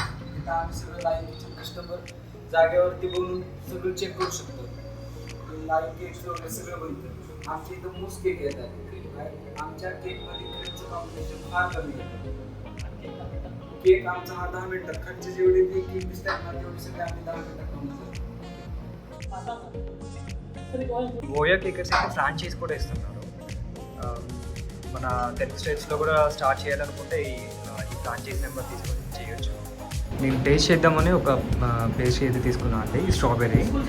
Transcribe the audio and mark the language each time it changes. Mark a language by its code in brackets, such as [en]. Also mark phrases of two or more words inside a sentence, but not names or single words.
[mr] तिथं आम्ही सगळं [en] live kitchen customer [mr] जागेवरती बनवून सगळं चेक करू शकतो. [en] live cakes [mr] वगैरे सगळं बनतं. आमच्या इथं [en] mousse cake [mr] येतात. आमच्या केकमध्ये क्रीमचं कॉम्बिनेशन फार कमी येतं. केक आमचा हा 10 मिनिटात खालची जेवढी केक दिसतात ना तेवढी सगळी आम्ही 10 मिनिटात बनवतो. [te] ఓయా కేకర్స్ అయితే ఫ్రాంచైజ్ కూడా ఇస్తున్నారు. మన తెలుగు స్టేట్స్లో కూడా స్టార్ట్ చేయాలనుకుంటే ఈ [en] franchise number [te] తీసుకొని చేయొచ్చు. నేను టేస్ట్ చేద్దామని ఒక పేస్ట్రీ అయితే తీసుకున్నాను అండి, ఈ స్ట్రాబెర్రీ.